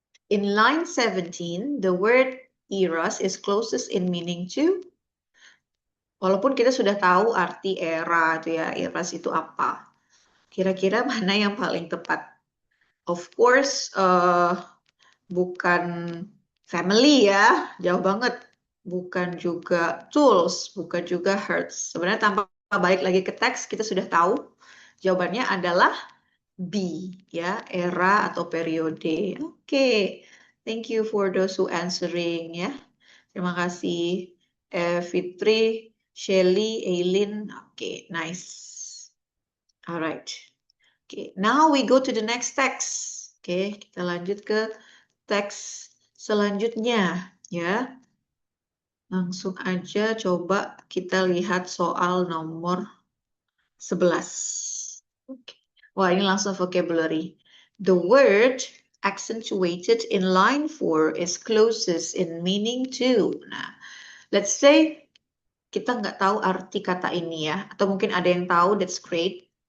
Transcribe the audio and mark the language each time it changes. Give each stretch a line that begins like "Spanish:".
English: In line 17, the word eras is closest in meaning to.
Indonesian: Walaupun kita sudah tahu arti era itu ya, eras itu apa. Kira-kira mana yang paling tepat? Of course, bukan family ya, jauh banget. Bukan juga tools, bukan juga hertz. Sebenarnya tanpa balik lagi ke teks, kita sudah tahu jawabannya adalah B, ya, era atau periode.
English: Oke, thank you for those who answering ya.
Indonesian: Terima kasih Fitri, Shelly, Aileen.
English: Oke, nice. Alright. Oke, now we go to the next text.
Indonesian: Oke, kita lanjut ke teks selanjutnya ya. Langsung aja coba kita lihat soal nomor 11. Oke. Wah, ini langsung vocabulary.
English: The word accentuated in line 4 is closest in meaning to.
Indonesian: Nah, let's say kita nggak tahu arti kata ini ya, atau mungkin ada yang tahu,
English: that's great.